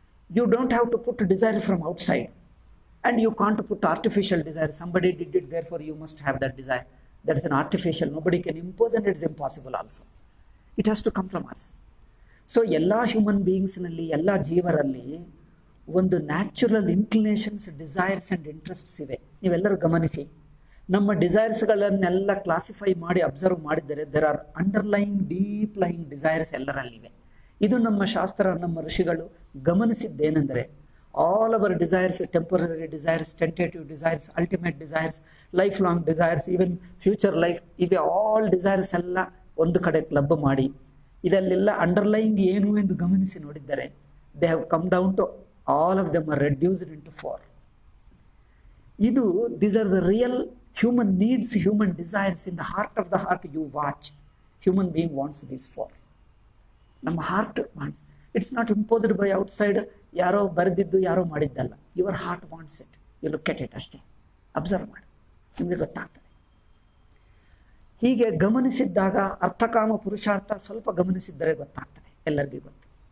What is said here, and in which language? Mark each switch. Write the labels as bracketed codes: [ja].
[en] You don't have to put desire from outside and you can't put artificial desire. Somebody did it, therefore you must have that desire. That is an artificial. Nobody can impose, and it's impossible also. It has to come from us. [kn] So ಎಲ್ಲ human ಬೀಯಿಂಗ್ಸ್ನಲ್ಲಿ, ಎಲ್ಲ ಜೀವರಲ್ಲಿ ಒಂದು natural ಇನ್ಕ್ಲಿನೇಷನ್ಸ್, desires and interests ಇವೆ. ನೀವೆಲ್ಲರೂ ಗಮನಿಸಿ, ನಮ್ಮ ಡಿಸೈರ್ಸ್ಗಳನ್ನೆಲ್ಲ classify ಮಾಡಿ observe ಮಾಡಿದರೆ [en] there are underlying deep lying desires [kn] ಎಲ್ಲರಲ್ಲಿವೆ. ಇದು ನಮ್ಮ ಶಾಸ್ತ್ರ, ನಮ್ಮ ಋಷಿಗಳು ಗಮನಿಸಿದ್ದೇನೆಂದರೆ [en] all our desires, temporary desires, tentative desires, ultimate desires, lifelong desires, even future life, [kn] ಇವೆ ಆಲ್ ಡಿಸೈರ್ಸ್ ಎಲ್ಲ ಒಂದು ಕಡೆ ಕ್ಲಬ್ ಮಾಡಿ ಇದಲ್ಲೆಲ್ಲ ಅಂಡರ್ಲೈಯಿಂಗ್ ಏನು ಎಂದು ಗಮನಿಸಿ ನೋಡಿದ್ದಾರೆ. [en] They have come down to all of them are reduced in to 4. ಇದು these are the real human needs, human desires. In the heart of the heart you watch, human being wants these 4. ನಮ್ಮ heart wants. It's not imposed by outside, [kn] ಯಾರೋ ಬರೆದಿದ್ದು ಯಾರೋ ಮಾಡಿದ್ದಲ್ಲ. [en] Your heart wants it. You look at it ಅಷ್ಟೇ. [kn] Observe ಮಾಡಿ, ನಿಮಗೆ ಗೊತ್ತಾಗ್ತದೆ. ಹೀಗೆ ಗಮನಿಸಿದ್ದಾಗ ಅರ್ಥಕಾಮ ಪುರುಷಾರ್ಥ ಸ್ವಲ್ಪ ಗಮನಿಸಿದ್ದರೆ ಗೊತ್ತಾಗ್ತದೆ, ಎಲ್ಲರಿಗೂ ಗೊತ್ತು.